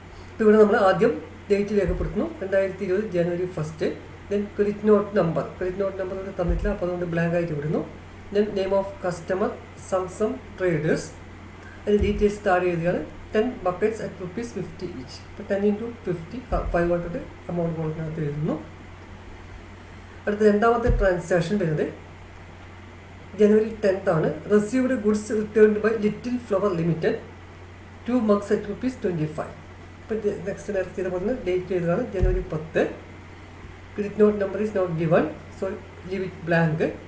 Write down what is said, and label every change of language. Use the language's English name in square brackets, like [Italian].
[Malayalam] ഇപ്പോൾ ഇവിടെ നമ്മൾ ആദ്യം ഡേറ്റ് രേഖപ്പെടുത്തുന്നു. 2020 ജനുവരി 1. ദെൻ ക്രെഡിറ്റ് നോട്ട് നമ്പർ ഇവിടെ തന്നിട്ടില്ല, അപ്പോൾ അതുകൊണ്ട് ബ്ലാങ്ക് ആയിട്ട് വിടുന്നു. [English] Then name of customer Samsung traders. [Malayalam] അതിന് ഡീറ്റെയിൽസ് താഴെ എഴുതുകയാണ്. [English] 10 buckets at ₹50 each. [Malayalam] ഇപ്പോൾ 10 × 50 500 എമൗണ്ട് കൊടുക്കുന്നതിനകത്ത് എഴുതുന്നു. അടുത്ത രണ്ടാമത്തെ ട്രാൻസാക്ഷൻ വരുന്നത് ജനുവരി 10 ആണ്. [English] Received goods returned by Little Flower Limited 2 mugs at ₹25. [Malayalam] ഇപ്പോൾ നെക്സ്റ്റ് നേരത്തെ ചെയ്ത പോലെ ഡേറ്റ് എഴുതുകയാണ്. [English] ജനുവരി 10. Credit note number is not given, so leave it blank.